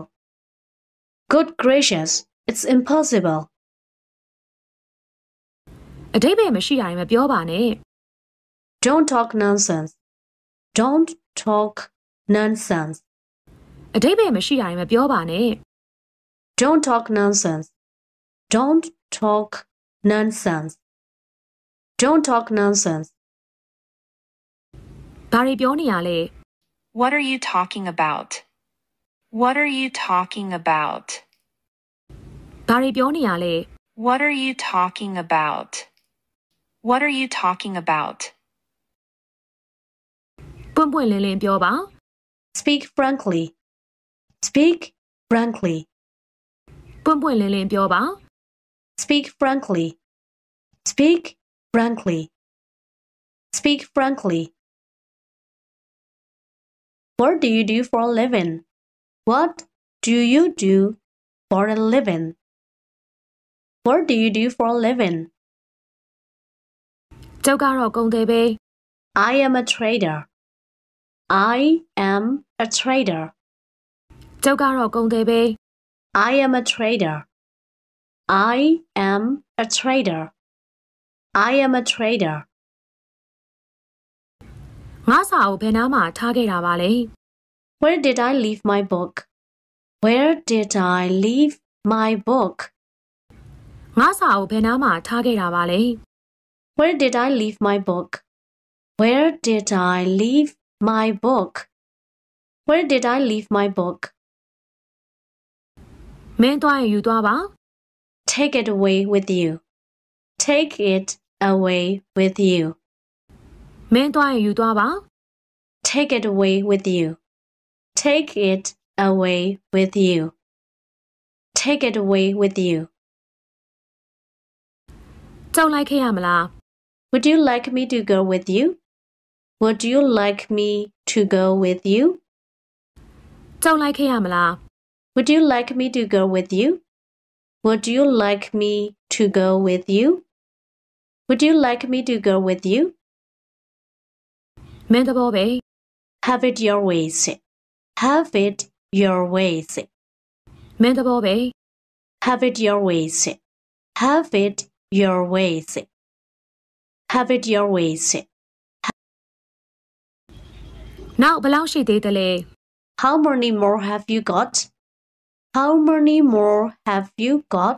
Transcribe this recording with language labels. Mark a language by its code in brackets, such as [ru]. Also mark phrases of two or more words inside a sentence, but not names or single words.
[en] Good gracious, it's impossible. [my] အတိတ်ပဲမရှိတာရင်မပြောပါနဲ့ [en] Don't talk nonsense. Don't talk nonsense. [my] အတိတ်ပဲမရှိတာရင်မပြောပါနဲ့ [en] Don't talk nonsense. Don't talk nonsense. Don't talk nonsense. [my] ဘာတွေပြောနေရလဲ [en] What are you talking about? What are you talking about? [my] ဘာတွေပြောနေရလဲ [en] What are you talking about? What are you talking about? [my] ပွင့်ပွင့်လင်းလင်းပြောပါ [en] Speak frankly. Speak frankly. [my] ပွင့်ပွင့်လင်းလင်းပြောပါ [en] Speak frankly. Speak frankly. Speak frankly. What do you do for a living? What do you do for a living? What do you do for a living? [my] ကျုပ်ကတော့ကုန်တယ်ပဲ [en] I am a trader. I am a trader. [my] ကျုပ်ကတော့ကုန်တယ်ပဲ [en] I am a trader. I am a trader. I am a trader. [my] ငါစာအုပ်ဘယ်နားမှာထားခဲ့တာပါလဲ [en] Where did I leave my book? Where did I leave my book? [my] ငါစာအုပ်ဘယ်နားမှာထားခဲ့တာပါလဲ [en] Where did I leave my book? Where did I leave my book? Where did I leave my book? [my] မင်းသွားရင်ယူသွားပါ [en] Take it away with you. Take it away with you. [my] မင်းသွားရင်ယူသွားပါ [en] Take it away with you. Take it away with you. Take it away with you. [my] ကြောက်လိုက်ခဲ့ရမလား [en] Would you like me to go with you? Would you like me to go with you? [my] ကြောက်လိုက်ခဲ့ရမလား [en] Would you like me to go with you? Would you like me to go with you? Would you like me to go with you? [my] မင်းသဘောပဲ [en] Have it your ways. Have it your ways. [my] မင်းသဘောပဲ [en] Have it your ways. Have it your ways. Have it your ways. [my] နောက်ဘယ်လောက်ရှိသေးသလဲ [en] How many more have you got? How many more have you got?